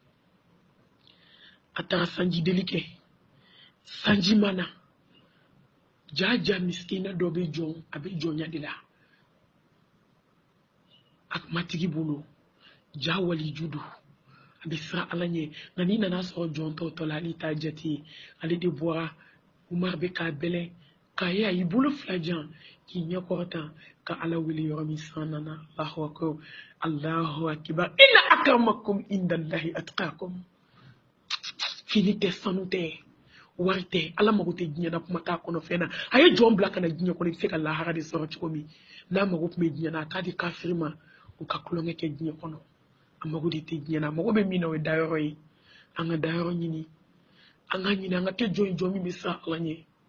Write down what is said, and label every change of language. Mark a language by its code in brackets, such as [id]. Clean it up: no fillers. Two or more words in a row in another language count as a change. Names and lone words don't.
[bm] a taara sanjideli kɛ sanji mana jaja miskina dɔ bɛ jɔn a bɛ jɔnya de la a matigi bolo ja waliju do a bɛ siran ala ɲɛ nka n'i nana sɔrɔ jɔn tɔw la ale t'a jate ale de bɔra Umar bɛ k'a bɛlɛn k'a ye a y'i bolo fila jan k'i ɲɛ kɔrɔtan ka ala wele yɔrɔ min san nana [ar] الله أكبر إن أكرمكم عند الله أتقاكم [bm] fini tɛ sanu tɛ wari tɛ ala mago tɛ diɲɛ na kuma t'a kɔnɔ fɛn na a ye jɔn bila ka na diɲɛ kɔnɔ i bɛ se ka lahara de sɔrɔ cogo min n'a mago tun bɛ diɲɛ na a t'a di kafiri ma u ka tulonkɛ kɛ diɲɛ kɔnɔ a mago de tɛ diɲɛ na a mago bɛ min na o ye dayɔrɔ ye an ka dayɔrɔ ɲini an ka ɲini an ka kɛ jɔn min bɛ siran ala ɲɛ